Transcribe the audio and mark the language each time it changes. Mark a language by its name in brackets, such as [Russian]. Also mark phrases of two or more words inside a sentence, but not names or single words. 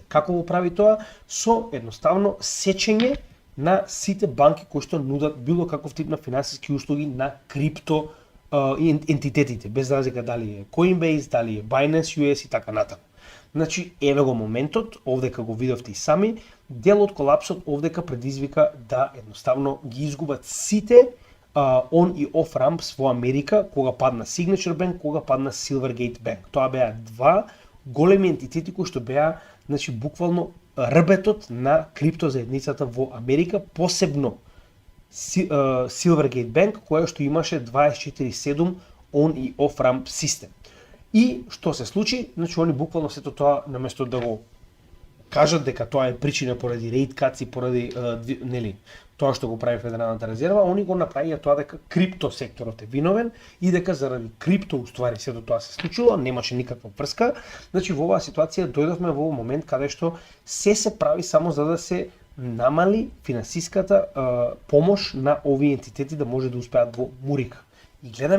[Macedonian] Како го прави тоа? Со едноставно сечење на сите банки кои што нудат било каков тип на финансиски услуги на крипто ентитетите, без разлика дали е Coinbase, дали е Binance US и така натаму. Значи, еве го моментот, овдека го видовте и сами, дел од колапсот овдека предизвика да едноставно ги изгубат сите on и [English] off ramps [Macedonian] во Америка, кога падна Signature Bank, кога падна Silvergate Bank. Тоа беа два големи ентитети кои што беа, значи, буквално рбетот на криптозаедницата во Америка, посебно Silvergate Bank, која што имаше 24/7 on и [English] off ramp [Macedonian] систем. И што се случи? Значи они буквално сето тоа наместо да го кажат дека тоа е причина поради [English] rate cuts [Macedonian] и поради нели тоа што го прави Федералната резерва, они го направија тоа дека крипто секторот е виновен и дека заради крипто уствари сето тоа се случило, немаше никаква врска. Значи во оваа ситуација дојдовме во момент каде што се прави само за да се намали финансиската помош на овие ентитети да може да успеат во мурика.